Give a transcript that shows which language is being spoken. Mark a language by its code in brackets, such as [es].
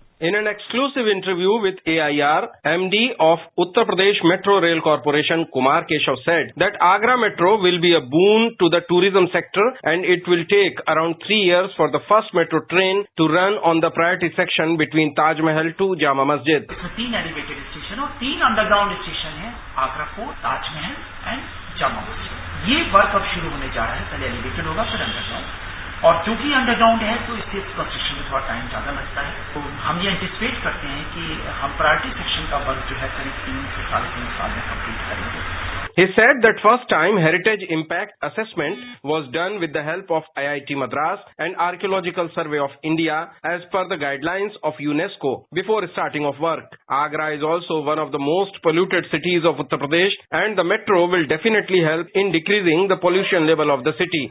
[en] In an exclusive interview with AIR, MD of Uttar Pradesh Metro Rail Corporation Kumar Keshav said that Agra Metro will be a boon to the tourism sector and it will take around 3 years for the first metro train to run on the priority section between Taj Mahal to Jama Masjid. [hi] इसमें 3 elevated station और 3 underground station है, Agra fort, Taj Mahal and Jama Masjid. ये work अब शुरू होने जा रहा है, पहले एलिवेटेड होगा फिर अंडरग्राउंड। और क्योंकि अंडरग्राउंड है तो इससे कंस्ट्रक्शन में थोड़ा टाइम ज्यादा लगता है, तो हम ये एंटिसिपेट करते हैं कि हम प्रायोरिटी सेक्शन का वर्क जो है करीब 3 से 3.5 साल में कंप्लीट करेंगे। [en] He said that first time heritage impact assessment was done with the help of IIT Madras and Archaeological Survey of India as per the guidelines of UNESCO before starting of work. Agra is also one of the most polluted cities of Uttar Pradesh and the metro will definitely help in decreasing the pollution level of the city.